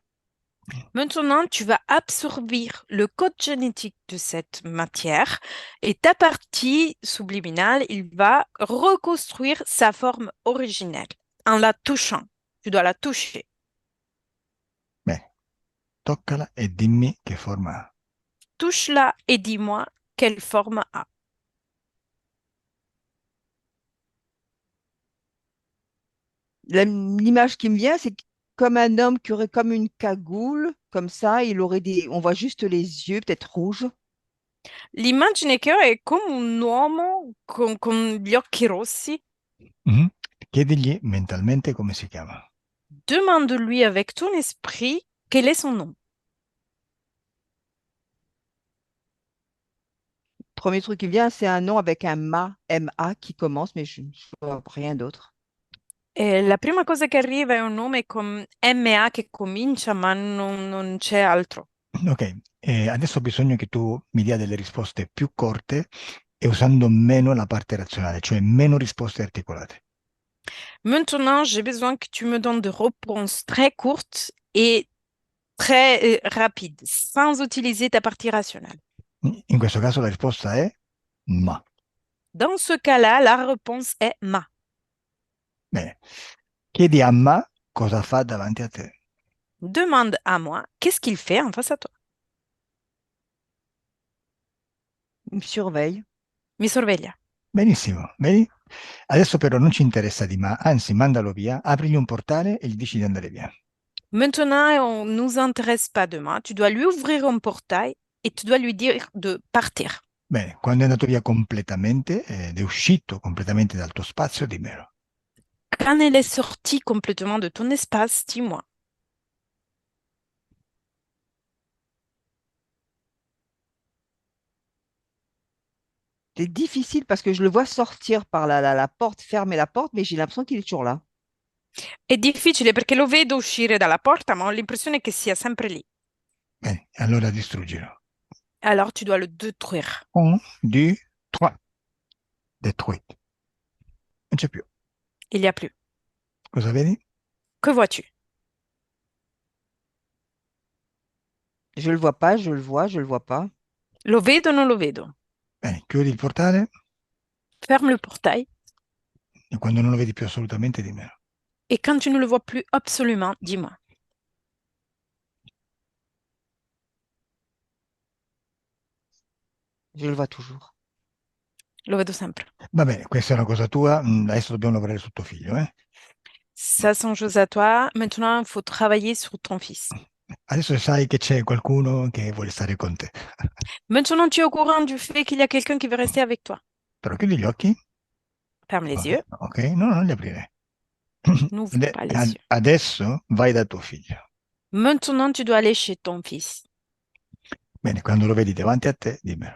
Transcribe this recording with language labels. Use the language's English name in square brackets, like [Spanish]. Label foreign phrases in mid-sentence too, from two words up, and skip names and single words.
[French] Maintenant, tu vas absorber le code génétique de cette matière et ta partie subliminale, il va reconstruire sa forme originelle en la touchant. Tu dois la toucher. [Italian] Bene, toccala e dimmi che forma ha. [French] Touche-la et dis-moi quelle forme a. L'image qui me vient, c'est comme un homme qui aurait comme une cagoule, comme ça, on voit juste les yeux, peut-être rouges. [Italian] L'immagine che ho è come un uomo con gli occhi rossi. Mhm. Chiedigli mentalmente come si chiama. [French] Demande-lui avec ton esprit quel est son nom. Premier truc qui vient, c'est un nom avec un M-A qui commence, mais je ne vois rien d'autre. [Italian] E la prima cosa che arriva è un nome con MA che comincia, ma non c'è altro. Ok, adesso ho bisogno che tu mi dia delle risposte più corte e usando meno la parte razionale, cioè meno risposte articolate. [French] Maintenant, j'ai besoin que tu me donnes des réponses très courtes et très rapides, sans utiliser ta partie rationnelle. [Italian] In questo caso la risposta è ma. [French] Dans ce cas-là, la réponse est ma. [Italian] Bene, chiedi a ma cosa fa davanti a te. [French] Demande à moi, qu'est-ce qu'il fait en face à toi? Il me surveille. [Italian] Mi sorveglia. Benissimo, vedi? Adesso però non ci interessa di ma, anzi mandalo via, aprigli un portale e gli dici di andare via. [French] Maintenant, on ne nous intéresse pas demain. Tu dois lui ouvrir un portail et tu dois lui dire de partir. [Italian] Bene, quando è andato via completamente ed è uscito completamente dal tuo spazio, dimmelo. [French] Quand elle est sortie complètement de ton espace, dis-moi. C'est difficile parce que je le vois sortir par la porte, fermer la porte, mais j'ai l'impression qu'il est toujours là. [Italian] È difficile perché lo vedo uscire dalla porta, ma ho l'impressione che sia sempre lì. Bene, allora distruggilo. [French] Alors tu dois le détruire. [Italian] 1, 2, 3. Detruito. Non c'è più. [French] Il n'y a plus. [Italian] Cosa vedi? [French] Que vois-tu? Je le vois pas, je le vois, je le vois pas. [Italian] Lo vedo o non lo vedo? Bene, chiudi il portale [French] Ferme le portail [Italian] e quando non lo vedi più assolutamente dimmelo. [French] et quand tu ne le vois plus absolument, dis-moi. Je le vois toujours. [Italian] Lo vedo sempre. Va bene, questa è una cosa tua, adesso dobbiamo lavorare su tuo figlio, eh? [French] Ça, c'est une chose à toi. Maintenant, il faut travailler sur ton fils. [Italian] Adesso sai che c'è qualcuno che vuole stare con te. [French] Maintenant, tu es au courant du fait qu'il y a quelqu'un qui veut rester avec toi. [Italian] Però chiudi gli occhi. [French] Ferme les yeux. [Italian] Ok? No, non li aprire. [French] N'ouvre pas les yeux. [Italian] Adesso vai da tuo figlio. [French] Maintenant, tu dois aller chez ton fils. [Italian] Bene, quando lo vedi davanti a te, dimmelo.